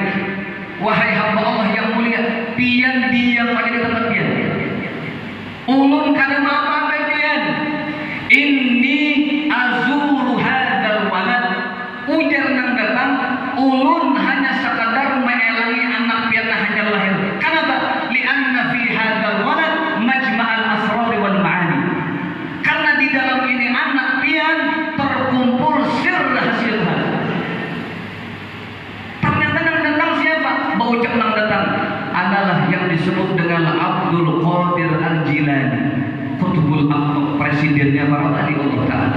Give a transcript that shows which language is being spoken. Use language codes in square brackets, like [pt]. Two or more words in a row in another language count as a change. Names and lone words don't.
[bjn] Wahai hamba Allah yang mulia, pian diam pada di tempat pian. Ulun kada apa pian. [ar] إني أزور هذا الولد. [bjn] Ujar nang datang, ulun hanya sekadar mengelangi anak pian hanya lahir. Kenapa? [ar] لأن في هذا الولد مجمع الأسرار والمعاني. [bjn] Karena di dalam ini anak pian terkumpul sir rahasia Tuhan. Ternyata nang datang siapa? Baucap nang datang adalah yang disebut dengan Abdul Qadir Al-Jilani, Qutbul Aqtab, presidennya para wali Allah Ta'ala.